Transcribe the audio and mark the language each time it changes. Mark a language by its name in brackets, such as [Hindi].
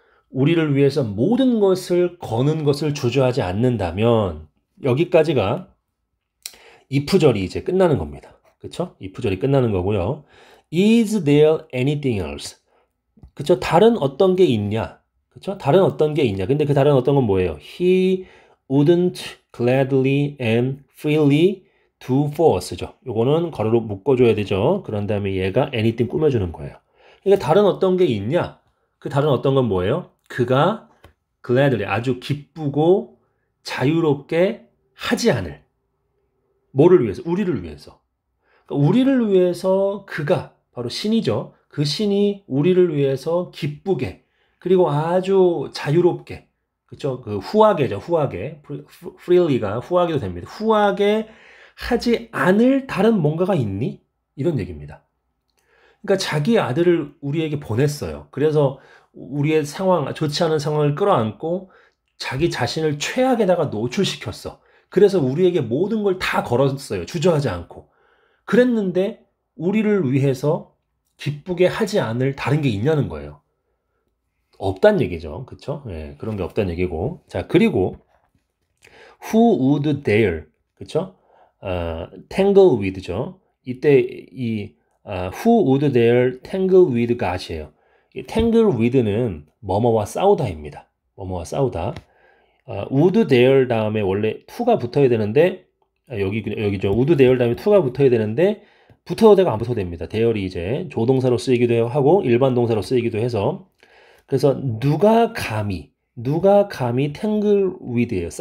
[Korean] 우리를 위해서 모든 것을 거는 것을 주저하지 않는다면 여기까지가 if절이 이제 끝나는 겁니다. 그쵸? if절이 끝나는 거고요. [English] Is there anything else? [Korean] 그쵸? 다른 어떤 게 있냐? 그쵸? 다른 어떤 게 있냐? 근데 그 다른 어떤 건 뭐예요? [English] He wouldn't gladly and freely do for us죠. [Korean] 요거는 가로로 묶어줘야 되죠. 그런 다음에 얘가 anything 꾸며주는 거예요. 그러니까 다른 어떤 게 있냐? 그 다른 어떤 건 뭐예요? 그가 gladly 아주 기쁘고 자유롭게 하지 않을. 뭐를 위해서? 우리를 위해서. 그러니까 우리를 위해서 그가 바로 신이죠. 그 신이 우리를 위해서 기쁘게 그리고 아주 자유롭게 그렇죠? 그 후하게죠. 후하게. freely가 후하게도 됩니다. 후하게 하지 않을 다른 뭔가가 있니? 이런 얘기입니다. 그러니까 자기 아들을 우리에게 보냈어요. 그래서 우리의 상황, 좋지 않은 상황을 끌어안고 자기 자신을 최악에다가 노출시켰어. 그래서 우리에게 모든 걸 다 걸었어요. 주저하지 않고. 그랬는데 우리를 위해서 기쁘게 하지 않을 다른 게 있냐는 거예요. 없단 얘기죠. 그쵸? 예, 그런 게 없단 얘기고. 자, 그리고 [English] who would dare [Korean] 그쵸? [English] tangle with죠. [Korean] 이때 [English] who would dare tangle with God이에요. [Korean] 이 tangle with는 뭐뭐와 싸우다입니다. 뭐뭐와 싸우다. [English] would dare [Korean] 다음에 원래 to가 붙어야 되는데 여기죠. [English] would dare [Korean] 다음에 to가 붙어야 되는데 붙어도 되고 안 붙어도 됩니다. dare이 이제 조동사로 쓰이기도 하고 일반 동사로 쓰이기도 해서 그래서 누가 감히 [English] tangle with [Korean] 예요.